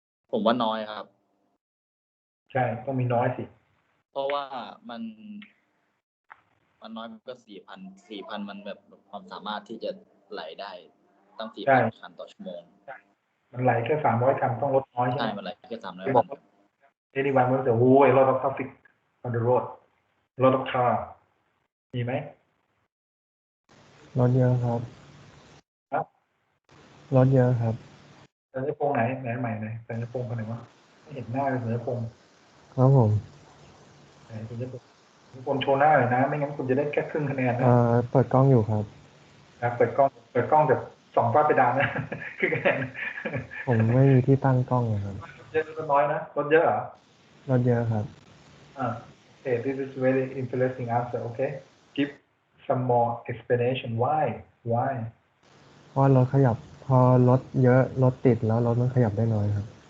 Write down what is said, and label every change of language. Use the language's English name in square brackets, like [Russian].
[Thai] ผมว่าน้อยครับ ใช่ต้องมีน้อยสิ เพราะว่ามันน้อยก็4,000มันแบบความสามารถที่จะไหลได้ตั้ง 4,000 คันต่อชั่วโมง มันไหลแค่300 คันต้องลดน้อยใช่ไหม มันไหลแค่300 [English] คันanyone will say oh a lot of traffic on the road a lot of car [Thai] มีไหม รถเยอะครับรถเยอะครับ สัญญพงศ์ไหนใหม่ไหนสัญญพงศ์คนไหนวะไม่เห็นหน้าเลยสัญญพงศ์ ครับผม สัญญพงศ์โชว์หน้าเลยนะไม่งั้นคุณจะได้แค่ครึ่งคะแนนนะ เปิดกล้องอยู่ครับ เปิดกล้องแบบส่องฝ้าเพดานนะครึ่งคะแนน ผมไม่มีที่ตั้งกล้องเลยครับ เยอะหรือน้อยนะรถเยอะเหรอ รถเยอะครับ [English] okay this is very interesting answer okay give some more explanation why [Thai] เพราะรถขยับพอรถเยอะรถติดแล้วรถมันขยับได้น้อยครับ